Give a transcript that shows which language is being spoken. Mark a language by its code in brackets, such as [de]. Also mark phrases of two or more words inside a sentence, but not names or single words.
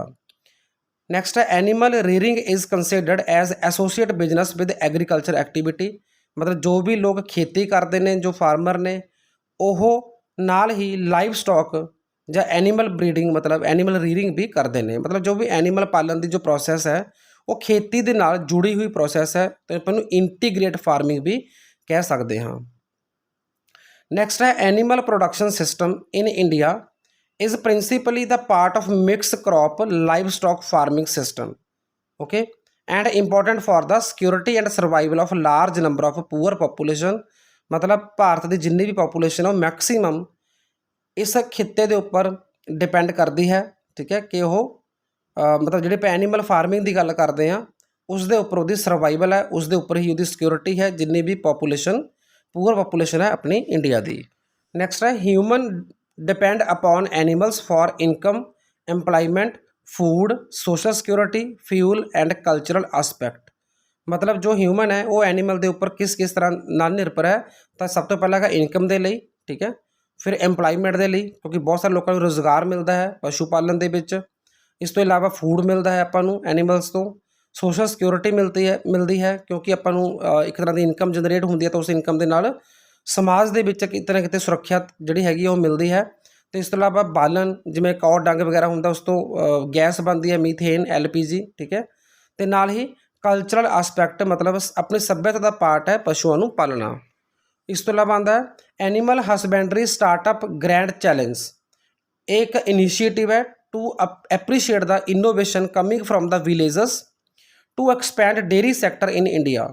[pa] ਨੈਕਸਟ ਹੈ [en] animal rearing is considered as associate business with agriculture activity, [pa] ਮਤਲਬ ਜੋ ਵੀ ਲੋਕ ਖੇਤੀ ਕਰਦੇ ਨੇ, ਜੋ ਫਾਰਮਰ ਨੇ, ਉਹ ਨਾਲ ਹੀ [en] live stock [pa] ਜਾਂ [en] animal breeding [pa] ਮਤਲਬ [en] animal rearing [pa] ਵੀ ਕਰਦੇ ਨੇ। ਮਤਲਬ ਜੋ ਵੀ ਐਨੀਮਲ ਪਾਲਣ ਦੀ ਜੋ ਪ੍ਰੋਸੈਸ ਹੈ ਉਹ ਖੇਤੀ ਦੇ ਨਾਲ ਜੁੜੀ ਹੋਈ ਪ੍ਰੋਸੈਸ ਹੈ, ਅਤੇ ਆਪਾਂ ਨੂੰ [en] integrate farming [pa] ਵੀ ਕਹਿ ਸਕਦੇ ਹਾਂ। [en] ਨੈਕਸਟ ਹੈ animal production system in India is principally the part of mixed crop livestock farming system, okay, and important for the security and survival of large number of poor population। [pa] मतलब ਭਾਰਤ ਦੀ ਜਿੰਨੀ ਵੀ ਪੋਪੂਲੇਸ਼ਨ ਹੈ ਉਹ ਮੈਕਸੀਮਮ ਇਸ ਖਿੱਤੇ ਦੇ ਉੱਪਰ ਡਿਪੈਂਡ ਕਰਦੀ ਹੈ। ਠੀਕ ਹੈ, ਕਿ ਉਹ ਮਤਲਬ ਜਿਹੜੇ ਆਪਾਂ [en] animal farming [pa] ਦੀ ਗੱਲ ਕਰਦੇ ਹਾਂ ਉਸ ਦੇ ਉੱਪਰ ਉਹਦੀ ਸਰਵਾਈਵਲ ਹੈ, ਉਸ ਦੇ ਉੱਪਰ ਹੀ ਉਹਦੀ ਸਿਕਿਉਰਿਟੀ ਹੈ ਜਿੰਨੀ ਵੀ [en] population poor population [pa] ਹੈ ਆਪਣੀ ਇੰਡੀਆ ਦੀ। [en] ਨੈਕਸਟ ਹੈ ਹਿਊਮਨ depend upon animals for income, employment, food, social security, fuel and cultural aspect। [hi] मतलब जो ह्यूमन है वो एनिमल के उपर किस तरह ਨਾਲ निर्भर है, तो सब तो पहला है इनकम के लिए। ठीक है, फिर एम्पलॉयमेंट के लिए क्योंकि बहुत सारे लोगों को रोज़गार मिलता है पशु पालन के विच। इस तो इलावा फूड मिलता है अपन एनीमल्स तो, [en] social security [hi] मिलती है क्योंकि अपन एक तरह की [en] income generate [hi] होती है, तो उस इनकम के नाल समाज [pa] ਦੇ ਵਿੱਚ ਕਿਤੇ ਨਾ ਕਿਤੇ ਸੁਰੱਖਿਆ ਜਿਹੜੀ ਹੈਗੀ ਉਹ ਮਿਲਦੀ ਹੈ। ਅਤੇ ਇਸ ਤੋਂ ਇਲਾਵਾ ਬਾਲਣ ਜਿਵੇਂ [en] cow dung [pa] ਵਗੈਰਾ ਹੁੰਦਾ ਉਸ ਤੋਂ ਗੈਸ ਬਣਦੀ ਹੈ ਮੀਥੇਨ LPG। ਠੀਕ ਹੈ, ਅਤੇ ਨਾਲ ਹੀ [en] cultural aspect [pa] ਮਤਲਬ ਆਪਣੀ ਸੱਭਿਅਤਾ ਦਾ ਪਾਰਟ ਹੈ ਪਸ਼ੂਆਂ ਨੂੰ ਪਾਲਣਾ। ਇਸ ਤੋਂ ਇਲਾਵਾ ਆਉਂਦਾ ਐਨੀਮਲ ਹਸਬੈਂਡਰੀ ਸਟਾਰਟਅਪ ਗ੍ਰੈਂਡ ਚੈਲੰਜ, ਇਹ ਇੱਕ ਇਨੀਸ਼ੀਏਟਿਵ ਹੈ [en] to appreciate the innovation coming from the villages to expand dairy sector in India.